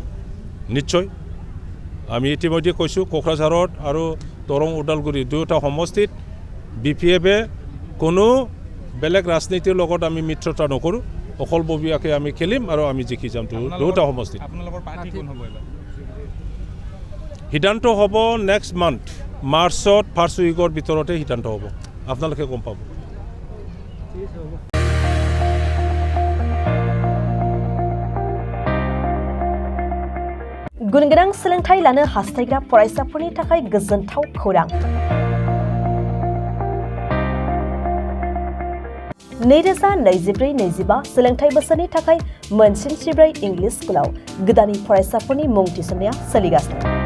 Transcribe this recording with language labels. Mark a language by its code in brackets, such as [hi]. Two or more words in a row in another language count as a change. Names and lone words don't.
[as] নিশ্চয় আমি ইতিমধ্যে কৈছোঁ কোকৰাঝাৰত আৰু দৰং ওদালগুৰি দুয়োটা সমষ্টিত BPFে কোনো বেলেগ ৰাজনীতিৰ লগত আমি মিত্ৰতা নকৰোঁ অকলববীয়াকৈ আমি খেলিম আৰু আমি জিকি যাম দুয়োটা সমষ্টিত আপোনালোকৰ পাৰ্টি কোন হ'ব এবাৰ সিদ্ধান্ত হ'ব [en] next month March first week [as] ভিতৰতে সিদ্ধান্ত হ'ব আপোনালোকে গম পাব [brx] गुनगोनां सोलोंथाइ लानो हास्थायग्रा फरायसाफोरनि थाखाय गोजोनथाव खौरां 2024-25 सोलोंथाइ बोसोरनि थाखाय मोनसिनस्रिब्रै इंलिश स्कुलाव गोदानै फरायसाफोरनि मुं थिसननाया सोलिगासिनो